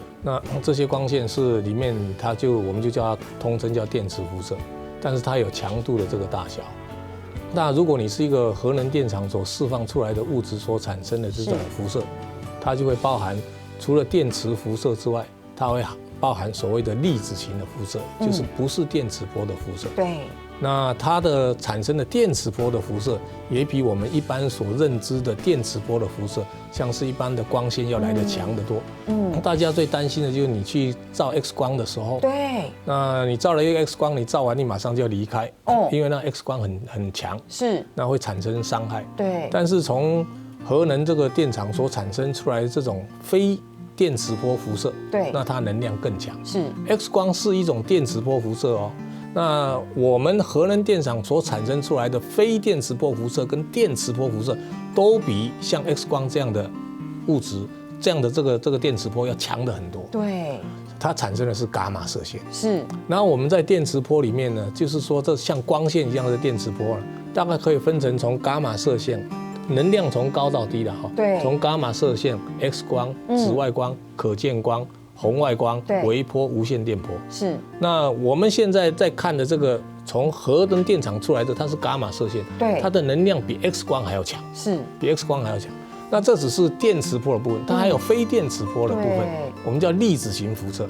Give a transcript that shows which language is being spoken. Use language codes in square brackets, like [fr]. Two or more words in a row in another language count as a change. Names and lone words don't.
[zh] 那這些光線是裡面，我們就叫它通稱叫電磁輻射，但是它有強度的這個大小。那如果你是一個核能電廠所釋放出來的物質所產生的這種輻射，它就會包含除了電磁輻射之外，它會包含所謂的粒子型的輻射，就是不是電磁波的輻射。對。那它的產生的電磁波的輻射也比我們一般所認知的電磁波的輻射，像是一般的光線要來得強得多。大家最擔心的就是你去照 X 光的時候，對，那你照了一個 X 光，你照完你馬上就要離開，因為那 X 光很強，是，那會產生傷害。對，但是從核能這個電廠所產生出來的這種非電磁波輻射，對，那它能量更強。是 ，X 光是一種電磁波輻射哦。那我們核能電廠所產生出來的非電磁波輻射跟電磁波輻射，都比像 X 光這樣的物質，這樣的這個電磁波要強得很多。對，它產生的是伽馬射線。是。然後我們在電磁波裡面呢，就是說這像光線一樣的電磁波，大概可以分成從伽馬射線，能量從高到低的哈。對。從伽馬射線、X 光、紫外光、可見光、 红外光、微波、无线电波。是。那我们现在在看的这个从核能电厂出来的，它是伽马射线，对，它的能量比 X 光还要强，是比 X 光还要强。那这只是电磁波的部分，它还有非电磁波的部分，我们叫粒子型辐射。